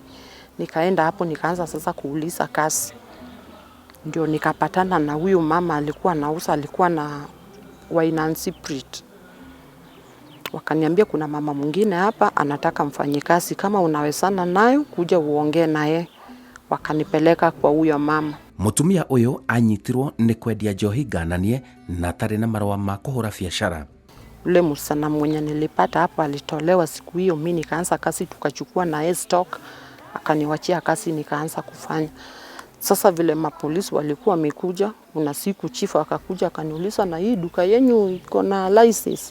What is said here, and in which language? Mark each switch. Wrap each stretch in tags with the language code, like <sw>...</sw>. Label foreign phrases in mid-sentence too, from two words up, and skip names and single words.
<sw>Nikaenda hapo nikaanza sasa kuuliza kazi. Ndio nikapatana na huyu mama alikuwa anauza, alikuwa na</sw> <en>wine spirit.</en> <sw>Wakaniambia kuna mama mwingine hapa anataka mfanyikazi, kama unawezana nayo kuja uongee naye. Wakanipeleka kwa huyo mama.</sw> <ki>Mutumia uyu anyitirwo ni kwendia njohi ngananie na tarĩ na marũa ma kũhũra biacara.</ki> <sw>Ule msana mwenye nilipata hapa alitolewa siku hiyo, mimi nikaanza kazi, tukachukua na stock, akaniwachia kazi nikaanza kufanya. Sasa vile mapolisi walikuwa wamekuja, kuna siku chifu akakuja akaniuliza, na hii duka yenu iko na license?</sw>